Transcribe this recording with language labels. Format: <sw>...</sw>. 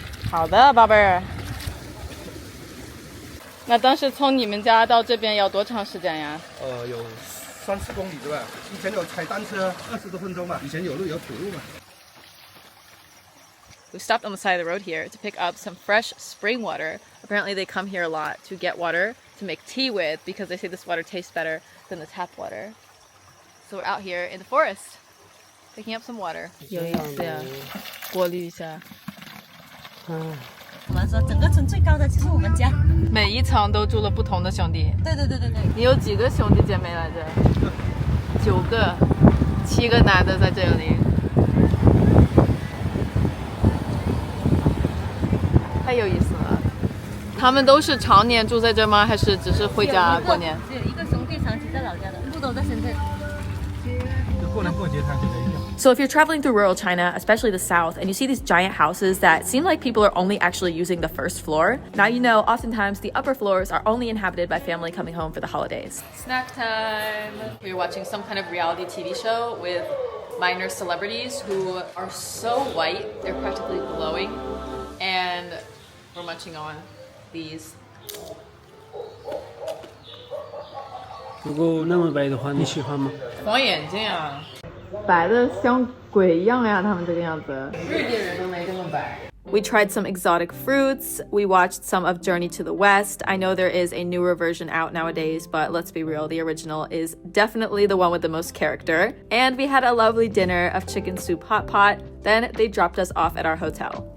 <en>How's that,</en> <zh>宝贝儿？那当时从你们家到这边要多长时间呀？有30公里对吧？以前有踩单车20多分钟吧，以前有路有土路嘛。</zh> <en>We stopped on the side of the road here to pick up some fresh spring water. Apparently they come here a lot to get water to make tea with because they say this water tastes better than the tap water. So we're out here in the forest picking up some water.</en> <zh>有意思呀，过滤一下。我们说整个村最高的就是我们家。每一层都住了不同的兄弟。对。你有几个兄弟姐妹来着？9个，7个男的在这里。太有意思了。他们都是常年住在这吗？还是只是回家过年？只有一个兄弟长期在老家的，不都在深圳。过年过节他就在一样。</zh> <en>So if you're traveling through rural China, especially the south, and you see these giant houses that seem like people are only actually using the first floor, now you know oftentimes the upper floors are only inhabited by family coming home for the holidays. Snack time. We were watching some kind of reality TV show with minor celebrities who are so white, they're practically glowing, and we're munching on these.</en> <zh>如果那么白的话，你喜欢吗？黄眼睛啊，白的像鬼一样呀，他们这个样子。瑞典人都没这么白。</zh> <en>We tried some exotic fruits. We watched some of Journey to the West. I know there is a newer version out nowadays, but let's be real, the original is definitely the one with the most character. And we had a lovely dinner of chicken soup hot pot. Then they dropped us off at our hotel.</en>